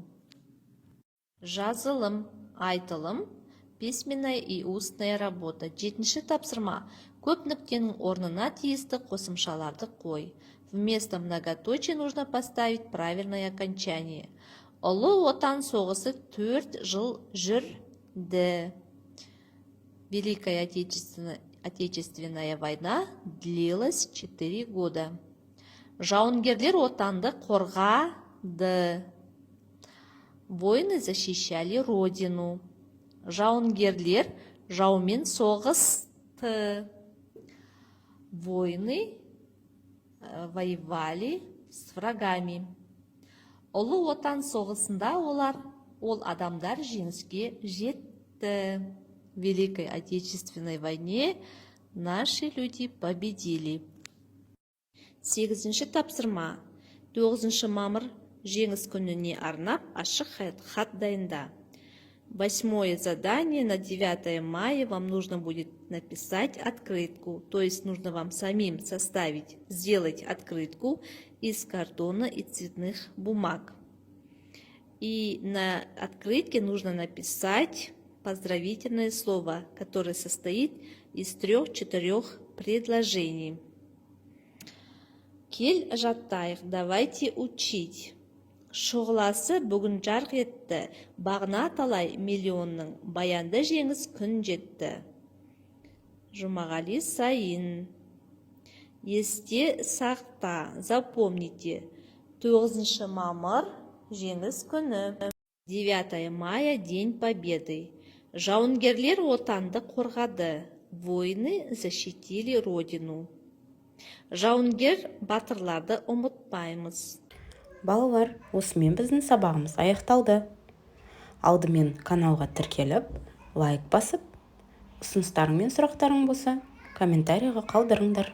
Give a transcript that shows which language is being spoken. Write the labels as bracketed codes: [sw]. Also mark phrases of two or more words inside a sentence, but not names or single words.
[kk] Жазылым, айтылым, [ru] письменная и устная работа. [kk] Жетінші тапсырма. Көп нүктенің орнына тиісті қосымшаларды қой. [ru] Вместо многоточия нужно поставить правильное окончание. [kk] Ұлы отан соғысы 4 жыл жүрді. [ru] Великая Отечественная война длилась 4 года. [kk] Жауынгерлер отанды қорғады. [ru] Воины защищали родину. [kk] Жауынгерлер жаумен соғысты. [ru] Воины воевали с врагами. [kk] Ұлы отан соғысында ол адамдар жеңіске жетті. [ru] В Великой Отечественной войне наши люди победили. [kk] 8-ші тапсырма. 9 мамыр жеңіс күніне арнап ашық хат дайында. [ru] 8 задание на 9 мая вам нужно будет написать открытку. То есть нужно вам самим сделать открытку из картона и цветных бумаг. И на открытке нужно написать поздравительное слово, которое состоит из 3-4 предложений. [kk] Кел жаттайық, [ru] давайте учить. [kk] Шұғыласы бүгін жарқ етті, бағына талай миллионның, баянды жеңіс күн жетті. Жұмағали Сайын. Есте сақта, запомните, 9 мамыр жеңіс күні. [ru] 9 мая день победы. [kk] Жауынгерлер отанды қорғады. [ru] Воины защитили родину. [kk] Жауынгер батырларды ұмытпаймыз. Балалар, осымен біздің сабағымыз аяқталды. Алдымен каналға тіркеліп, лайк басып, ұсыныстарың мен сұрақтарың болса, комментарийға қалдырыңдар.